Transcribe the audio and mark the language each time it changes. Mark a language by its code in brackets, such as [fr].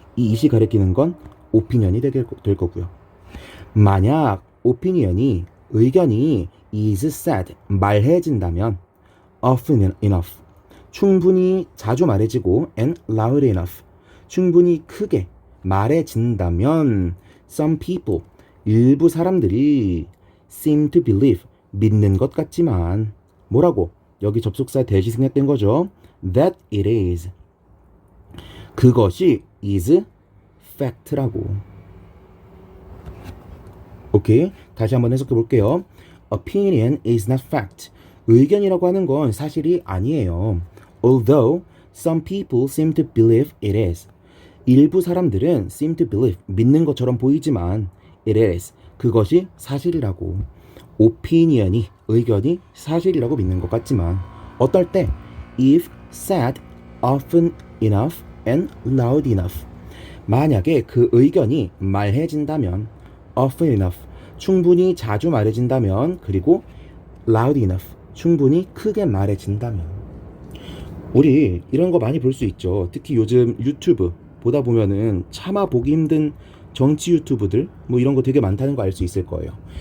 [ko] 이 it이 가리키는 건 opinion이 될 거고요. 만약 opinion이 의견이 is said 말해진다면 often enough 충분히 자주 말해지고 [en] and loud enough [ko] 충분히 크게 말해진다면 some people 일부 사람들이 [en] seem to believe [ko] 믿는 것 같지만 뭐라고? 여기 접속사 대시 생략된 거죠. [en] that it is [ko] 그것이 [en] is fact라고. [ko] 오케이, 다시 한번 해석해 볼게요. [en] opinion is not fact [ko] 의견이라고 하는 건 사실이 아니에요. [en] Although some people seem to believe it is. [ko] 일부 사람들은 [en] seem to believe, [ko] 믿는 것처럼 보이지만 it is, 그것이 사실이라고. opinion이, 의견이 사실이라고 믿는 것 같지만 어떨 때? [en] if said often enough and loud enough. [ko] 만약에 그 의견이 말해진다면 [en] often enough, [ko] 충분히 자주 말해진다면 그리고 [en] loud enough, [ko] 충분히 크게 말해진다면. 우리 이런 거 많이 볼 수 있죠. 특히 요즘 유튜브 보다 보면은 차마 보기 힘든 정치 유튜브들 뭐 이런 거 되게 많다는 거 알 수 있을 거예요.